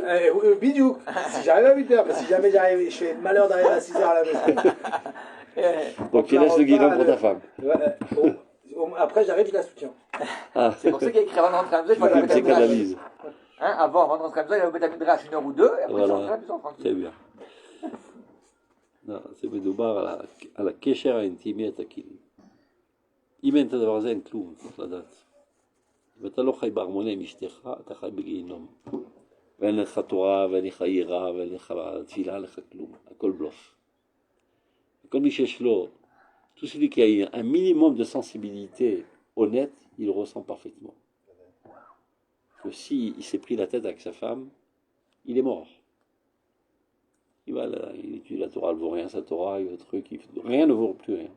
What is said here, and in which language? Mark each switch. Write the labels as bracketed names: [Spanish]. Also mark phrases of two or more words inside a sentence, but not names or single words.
[French] Bidou, si j'arrive à 8h, parce que si jamais je fais le malheur d'arriver à 6h à la maison. Donc il laisse le guidon pour ta femme. Après, j'arrive, je la soutiens. Ah, C'est pour ça qu'il y a écrit avant d'entrer à la maison, il faut tu aller à la psychanalyse. Hein, avant d'entrer à la maison, il va mettre la midrash 1 heure ou 2, et après, Voilà. ça rentre à la maison, tranquille. Très bien. [Hebrew] זה מדובר על הקשר האינטימי התקין. אם אין את הדבר הזה, אין כלום, צריך לדעת. אם אתה לא חי בהרמוניה עם אשתך, אתה חי בגיהינום. ואין לך תורה, ואין לך יראה, ואין לך תפילה, אין לך כלום. הכל בלוף. כל מי שיש לו, [French] tout celui qui a un minimum de sensibilité honnête, il le ressent parfaitement. Que si il s'est pris la tête avec sa femme, il est mort. Il va là, il étudie la Torah, elle ne vaut rien, sa Torah, il y a un truc, rien ne vaut plus rien.